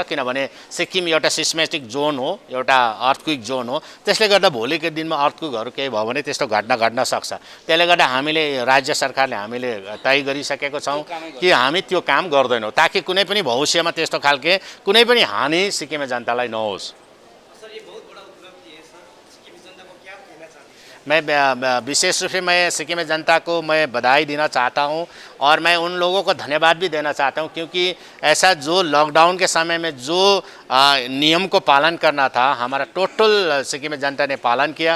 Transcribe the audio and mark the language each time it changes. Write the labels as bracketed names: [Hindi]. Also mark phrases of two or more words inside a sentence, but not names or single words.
[Nepali] किनभने सिक्किम एउटा [English] seismic zone [Nepali] हो, एउटा [English] earthquake zone [Nepali] हो। त्यसले गर्दा भोलिको दिनमा अर्थक्वेकहरू केही भयो भने त्यस्तो घट्न सक्छ। त्यसले गर्दा हामीले राज्य सरकारले हामीले तय गरिसकेको छौँ कि हामी त्यो काम गर्दैनौँ ताकि कुनै पनि भविष्यमा त्यस्तो खालके कुनै पनि हानि सिक्किमे जनतालाई नहोस्। [Hindi] मैं विशेष रूप से मैं सिक्किम जनता को मैं बधाई देना चाहता हूं और मैं उन लोगों को धन्यवाद भी देना चाहता हूं क्योंकि ऐसा जो लॉकडाउन के समय में जो नियम को पालन करना था हमारा टोटल सिक्किम जनता ने पालन किया।